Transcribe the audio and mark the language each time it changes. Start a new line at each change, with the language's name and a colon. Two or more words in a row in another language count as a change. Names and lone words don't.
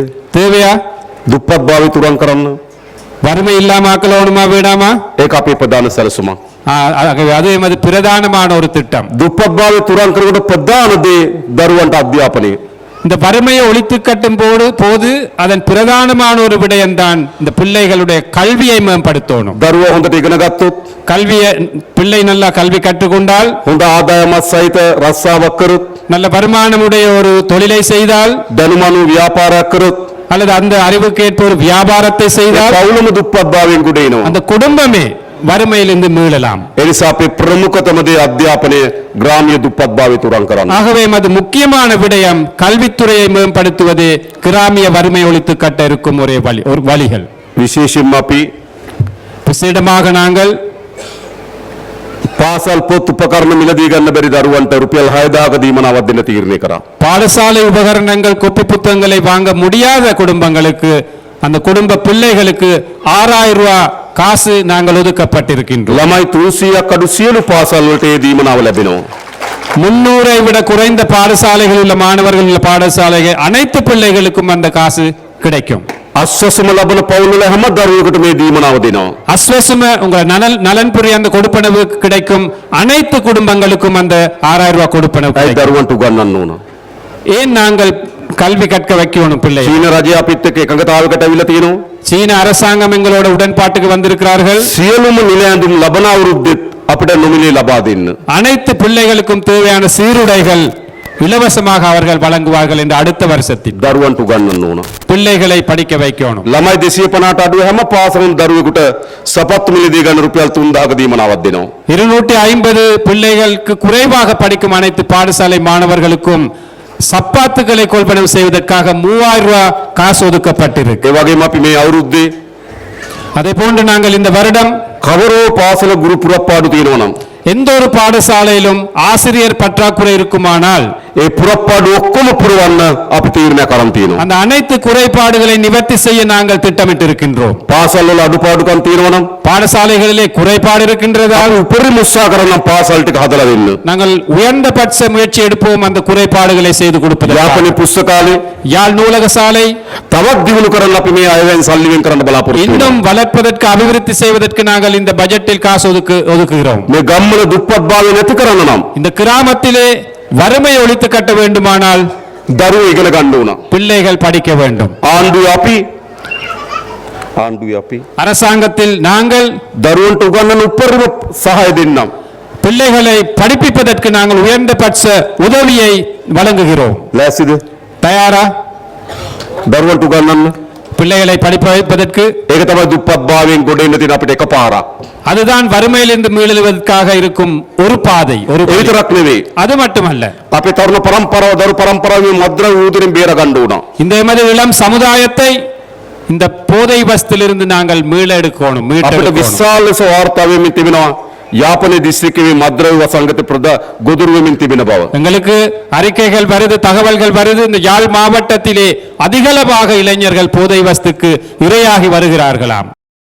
Tamil: தேவையா?
Sinhala: දුප්පත් භාවය තුරන් කරන්න.
Tamil: வறுமை இல்லாம ஆக்கலோணுமா வேண்டாமா?
Sinhala: ඒක අපේ ප්‍රධාන සැලසුමක්.
Tamil: ஆகவே அது எமது பிரதானமான ஒரு திட்டம்.
Sinhala: දුප්පත් භාවය තුරන් කරනකොට ප්‍රධාන දේ දරුවන්ට අධ්‍යාපනය.
Tamil: இந்த வறுமையை ஒழித்து கட்டும் போது அதன் பிரதானமான ஒரு விடயம்தான் இந்த பிள்ளைகளுடைய கல்வியை மேம்படுத்தணும்.
Sinhala: දරුවෝ හොඳට ඉගෙන ගත්තොත්,
Tamil: கல்வியை பிள்ளை நல்லா கல்வி கற்றுக்கொண்டால்,
Sinhala: හොඳ ආදායමත් සහිත රස්සාවක් කරොත්,
Tamil: நல்ல வருமானமுடைய ஒரு தொழிலை செய்தால்,
Sinhala: දැනුමනු ව්‍යාපාරයක් කරොත්,
Tamil: அல்லது அந்த அறிவுக்கேற்ப ஒரு வியாபாரத்தை செய்தால்,
Sinhala: පවුලම දුප්පත්භාවයෙන් ගොඩ එනවා.
Tamil: அந்த குடும்பமே வறுமையிலிருந்து மீளலாம்.
Sinhala: ඒ නිසා අපේ ප්‍රමුඛතම දේ අධ්‍යාපනය ග්‍රාමීය දුප්පත්භාවය තුරන් කරන්න.
Tamil: ஆகவே அது முக்கியமான விடயம் கல்வித்துறையை மேம்படுத்துவது கிராமிய வறுமை ஒழித்து கட்ட இருக்கும் ஒரு வழிகள்.
Sinhala: විශේෂයෙන්ම අපි
Tamil: விசேடமாக நாங்கள்
Sinhala: පාසල් පොත් උපකරණ මිලදී ගන්න බැරි දරුවන්ට රුපියල් 6000ක දීමනාවක් දෙන්න තීරණය කරා.
Tamil: பாடசாலை உபகரணங்கள் குப்பை புத்தகங்களை வாங்க முடியாத குடும்பங்களுக்கு, அந்த குடும்ப பிள்ளைகளுக்கு 6000 ரூபாய் காசு நாங்கள் ஒதுக்கப்பட்டிருக்கின்றோம்.
Sinhala: ළමයි 300ක් අඩු සියලු පාසල් වලට ඒ දීමනාව ලැබෙනවා.
Tamil: 300 விட குறைந்த பாடசாலைகள் உள்ள மாணவர்கள் உள்ள பாடசாலைகள் அனைத்து பிள்ளைகளுக்கும் அந்த காசு கிடைக்கும்.
Sinhala: අස්වසම ලබන පවුල් වල හැම දරුවෙකුට මේ දීමනාව දෙනවා.
Tamil: அஸ்வசும உங்க நலன்புரி அந்த கொடுப்பனவு கிடைக்கும் அனைத்து குடும்பங்களுக்கும் அந்த 6000 ரூபாய் கொடுப்பனவு
Sinhala: ඒ
Tamil: கிடைக்கும்.
Sinhala: දරුවන්ට උගන්වන්න ඕන.
Tamil: ஏன் நாங்கள் கல்வி கற்க வைக்கணும் பிள்ளை?
Sinhala: චීන රජය අපිත් එක්ක එකඟතාවයකට අවිලා තියෙනවා.
Tamil: சீன அரசாங்கம் எங்களோட உடன்பாட்டுக்கு வந்திருக்கிறார்கள்.
Sinhala: සියලුම නිල ඇඳුම් ලබන අවුරුද්දෙත් අපිට නොමිලේ ලබා දෙන්න.
Tamil: அனைத்து பிள்ளைகளுக்கும் தேவையான சீருடைகள் இலவசமாக அவர்கள் வழங்குவார்கள் என்று அடுத்த வருஷத்தில்
Sinhala: දරුවන්ට උගන්වන්න ඕන.
Tamil: பிள்ளைகளை படிக்க வைக்கணும்.
Sinhala: ළමයි 250ට අඩු හැම පාසලම දරුවෙකුට සපත්තු මිලදී ගන්න රුපියල් 3000ක දීමනාවක් දෙනවා.
Tamil: 250 பிள்ளைகளுக்கு குறைவாக படிக்கும் அனைத்து பாடசாலை மாணவர்களுக்கும் சப்பாத்துக்களை கொள்வனவு செய்வதற்காக 3000 ரூபாய் காசு ஒதுக்கப்பட்டிருக்கு.
Sinhala: ඒ වගේම අපි මේ අවුරුද්දේ
Tamil: அதே போன்று நாங்கள் இந்த வருடம்
Sinhala: කවරෝ පාසල ගුරු පුරප්පාඩු තියෙනවා නම්
Tamil: எந்த ஒரு பாடசாலையிலும் ஆசிரியர் பற்றாக்குறை இருக்குமானால்
Sinhala: ඒ පුරප්පාඩු ඔක්කොම පුරවන්න අපි තීරණයක් අරන් තියෙනවා.
Tamil: அந்த அனைத்து குறைபாடுகளை நிவர்த்தி செய்ய நாங்கள் திட்டமிட்டு இருக்கின்றோம்.
Sinhala: පාසල් වල අඩුපාඩුකම් තියෙනවා නම්
Tamil: பாடசாலைகளிலே குறைபாடு இருக்கின்றதால்
Sinhala: උපරිම උත්සාහ කරනම් පාසල් ටික හදලා දෙන්න.
Tamil: நாங்கள் உயர்ந்தபட்ச முயற்சி எடுப்போம் அந்த குறைபாடுகளை செய்து கொடுப்பதற்கு.
Sinhala: යාපනයේ පුස්තකාලේ
Tamil: யாழ் நூலக சாலை
Sinhala: තවත් දියුණු කරන්න අපි මේ අයවෙන් සල්ලි වෙන් කරන්න බලාපොරොත්තු වෙනවා.
Tamil: இன்னும் வளர்ப்பதற்கு அபிவிருத்தி செய்வதற்கு நாங்கள் இந்த பட்ஜெட்டில் காசு ஒதுக்குகிறோம்.
Sinhala: මේ ගම්වල දුප්පත්භාවය නැති කරන්න නම්
Tamil: இந்த கிராமத்திலே வறுமை ஒழித்து கட்ட வேண்டுமானால்
Sinhala: දරුවෝ ඉගෙන ගන්න ඕන.
Tamil: பிள்ளைகள் படிக்க வேண்டும்.
Sinhala: ආණ්ඩුවේ අපි
Tamil: அரசாங்கத்தில் நாங்கள்
Sinhala: දරුවන්ට උගන්වන උපරිම සහාය දෙන්නම්.
Tamil: பிள்ளைகளை படிப்பிப்பதற்கு நாங்கள் உயர்ந்தபட்ச உதவியை வழங்குகிறோம்.
Sinhala: ලෑස්තිද?
Tamil: தயாரா?
Sinhala: දරුවන්ට උගන්වන්න.
Tamil: பிள்ளைகளை படிப்ப வைப்பதற்கு
Sinhala: ඒක තමයි දුප්පත්භාවයෙන් ගොඩ එන්න තියෙන අපිට එකපාරක්.
Tamil: அதுதான் வறுமையிலிருந்து மீளுவதற்காக இருக்கும் ஒரு பாதை, ஒரு
Sinhala: ඒ
Tamil: வழி.
Sinhala: විතරක් නෙවෙයි.
Tamil: அது மட்டுமல்ல,
Sinhala: අපේ තරුණ පරම්පරාව දරු පරම්පරාවේ මද්ද්‍රව්‍ය ඌදෙන් බේර ගන්න ඕන.
Tamil: இந்த எமது இளம் சமுதாயத்தை இந்த போதை வஸ்திலிருந்து நாங்கள்
Sinhala: අපිට
Tamil: மீட்டெடுக்கணும்.
Sinhala: විශාල ලෙස වාර්තා වෙමින් තිබෙනවා යාපනයේ දිස්ත්‍රික්කයේ මද්ද්‍රව්‍ය වසංගත ගොදුරු වෙමින් තිබෙන බව.
Tamil: எங்களுக்கு அறிக்கைகள் வருது, தகவல்கள் வருது. இந்த யாழ் மாவட்டத்திலே அதிகளவாக இளைஞர்கள் போதை வஸ்துக்கு இரையாகி வருகிறார்களாம்.